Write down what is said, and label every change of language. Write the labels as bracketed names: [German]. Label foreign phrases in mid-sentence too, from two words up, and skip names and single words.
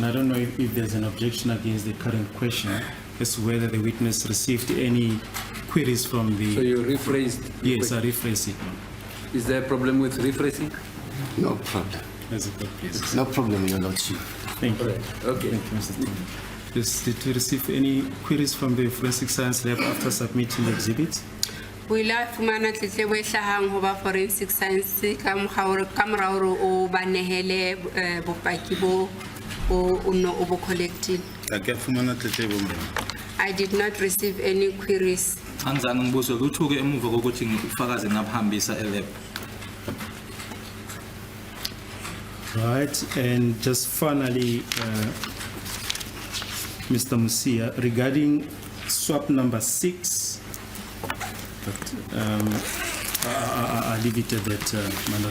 [English] I don't know if there's an objection against the current question as to whether the witness received any queries from the... So you rephrased? Yes, I rephrased it. Is there a problem with rephrasing? No problem. As a court, please. No problem, Your Lordship. Thank you. All right. Okay. Thank you, Mr. Chairman. Did you receive any queries from the forensic science lab after submitting the exhibits? [Southern Sotho] O ile a fumana tletlebo e hlahang ho ba [English] forensic science [Southern Sotho] ka mora hore o ba nehele bopaki bo o no o bo collectile? [English] I did not receive any queries. [Zulu] Angizange ngibuzwe lutho ke emuva kokuthi ngifakaze ngabahambisa elab. [English] Right, and just finally, Mr. Musia, regarding swap number 6, but I'll leave it at that, Manda.